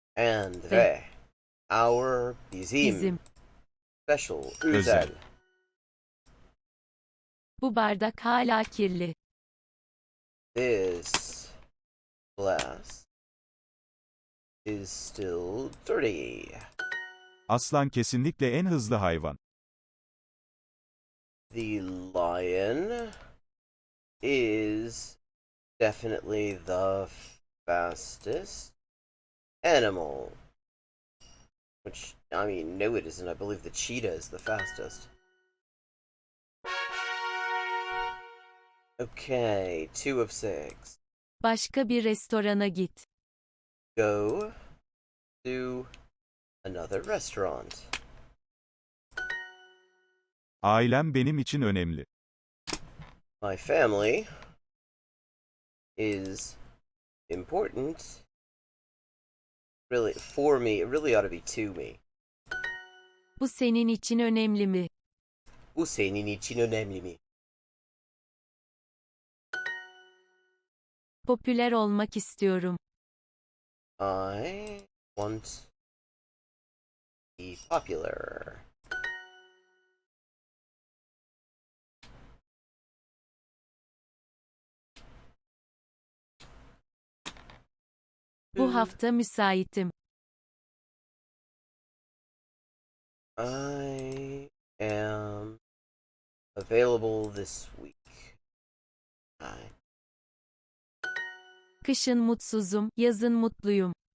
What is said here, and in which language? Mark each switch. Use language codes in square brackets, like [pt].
[en] And ve. Our. Bizim. [tr] Bizim. [en] Special. [tr] Özel. Özel. Bu bardak hala kirli. [en] This glass is still dirty. [tr] Aslan kesinlikle en hızlı hayvan. [en] The lion is definitely the fastest animal. Which, I mean, no it isn't. I believe the cheetah is the fastest. Okay, 2 of 6. [tr] Başka bir restorana git. [en] Go to another restaurant. [tr] Ailem benim için önemli. [en] My family is important. Really, for me, it really ought to be to me. [tr] Bu senin için önemli mi? Bu senin için önemli mi? Popüler olmak istiyorum. [en] I want to be popular. [tr] Bu hafta müsaitim. [en] I am available this week. [tr] Kışın mutsuzum, yazın mutluyum.